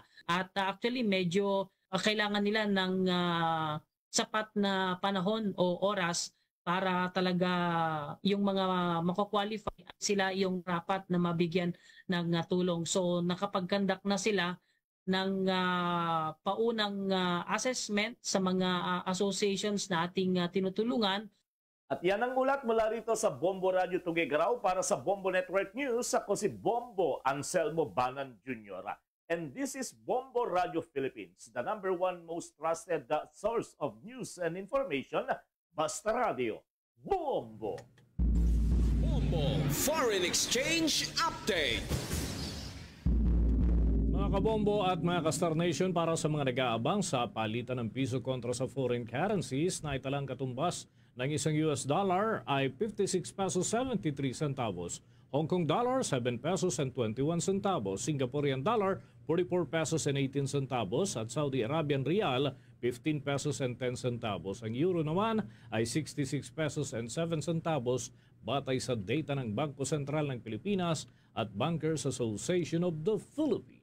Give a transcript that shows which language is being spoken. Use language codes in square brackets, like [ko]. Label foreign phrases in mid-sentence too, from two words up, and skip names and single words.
[tl] At actually medyo kailangan nila ng sapat na panahon o oras para talaga yung mga mako-qualify sila yung rapat na mabigyan ng tulong. So nakapag-conduct na sila ng paunang assessment sa mga associations na ating tinutulungan. At yan ang ulat mula rito sa Bombo Radio Tugigaraw para sa Bombo Network News. Ako si Bombo Anselmo Banan Jr. [en] And this is Bombo Radio Philippines, the #1 most trusted source of news and information. [tl] Basta Radio. Bombo! Bombo Foreign Exchange Update. Mga kabombo at mga ka-Star Nation, para sa mga nag-aabang sa palitan ng piso kontra sa [en] foreign currencies [tl] na italang katumbas ng isang US dollar ay 56 pesos 73 centavos, Hong Kong dollar 7 [en] pesos and 21 centavos, [tl] Singaporean dollar 44 [en] pesos and 18 centavos [tl] at Saudi Arabian Rial 15 [en] pesos and 10 centavos. [tl] Ang euro naman ay 66 [en] pesos and 7 centavos [tl] batay sa data ng Bangko Sentral ng Pilipinas at Bankers Association of the Philippines.